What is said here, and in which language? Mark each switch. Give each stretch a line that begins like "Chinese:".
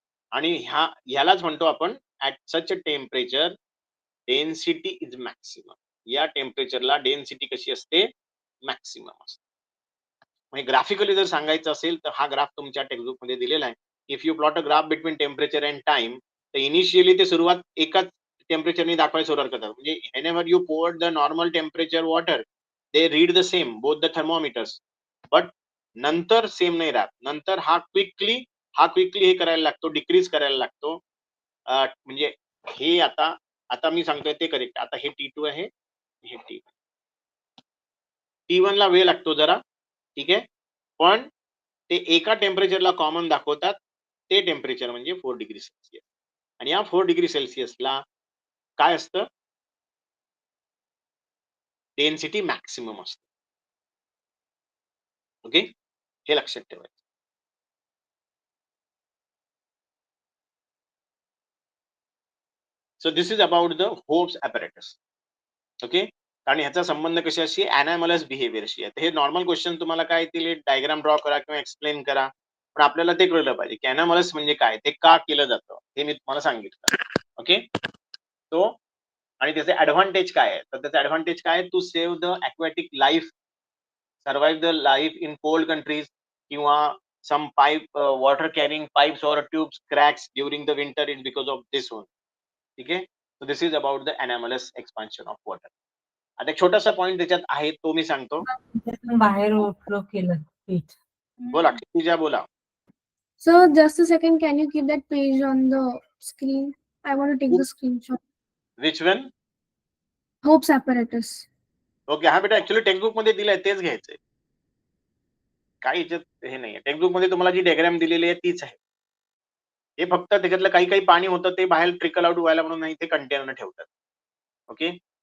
Marathi: आणि ह्यालाच म्हणतो आपण
English: At such a temperature density is maximum.
Marathi: या टेम्परेचरला डेन्सिटी कशी असते? मॅक्सिमम असते. म्हणजे ग्राफिकली जर सांगायचं असेल तर हा ग्राफ तुमच्या टेक्स्टबुक मध्ये दिलेला आहे.
English: if you plot a graph between temperature and time,
Marathi: तर इनिशियली ते सुरुवात एकाच टेम्परेचरने दाखवायला सुरुवात करतात.
English: म्हणजे whenever you poured the normal temperature water, they read the same, both the thermometers.
Marathi: But नंतर सेम नाही राहत. नंतर हा क्विकली हे करायला लागतो, डिक्रीज करायला लागतो. म्हणजे हे आता मी सांगतोय ते करेक्ट. आता हे T2 आहे, हे T1 ला वेळ लागतो जरा. ठीक आहे. पण ते एका टेम्परेचरला कॉमन दाखवतात. ते टेम्परेचर म्हणजे 4 डिग्री सेल्सिअस. आणि या 4 डिग्री सेल्सिअसला काय असतं? डेन्सिटी मॅक्सिमम असते. ओके. हे लक्षात ठेवायचं.
English: So this is about the Hope's apparatus. Okay.
Marathi: आणि ह्याचा संबंध कशाशी? ॲनॅमलस बिहेवियरशी आहे. हे नॉर्मल क्वेश्चन तुम्हाला काय येतील, डायग्राम ड्रॉ करा किंवा एक्सप्लेन करा. पण आपल्याला ते कळलं पाहिजे की ॲनॅमलस म्हणजे काय, ते का केलं जातं, हे मी तुम्हाला सांगितलं. ओके. तो आणि त्याचे ऍडव्हान्टेज काय आहे? तर त्याचे ऍडव्हान्टेज काय?
English: To save the aquatic life, survive the life in cold countries, किंवा some pipe water carrying pipes or tubes cracks during the winter is because of this one.
Marathi: ठीक आहे.
English: so this is about the anomalous expansion of water.
Marathi: आता एक छोटासा point त्याच्यात आहे, तो मी सांगतो. बाहेर ओव्हरफ्लो केलं पीठ. बोला क्षितिजा, बोला.
English: So just a second, can you keep that page on the screen? I want to take the screenshot. Which one? Hopes apparatus. Okay.
Marathi: हा बेटा ऍक्च्युली टेक्स्टबुक मध्ये दिलंय तेच घ्यायचंय. काही याच्यात हे नाहीये. टेक्स्टबुक मध्ये तुम्हाला जी डायग्राम दिलेली आहे तीच आहे. हे फक्त त्याच्यातलं काही पाणी होतं ते बाहेर ट्रिकल आउट व्हायला म्हणून नाही ते कंटेनर ठेवतात. ओके.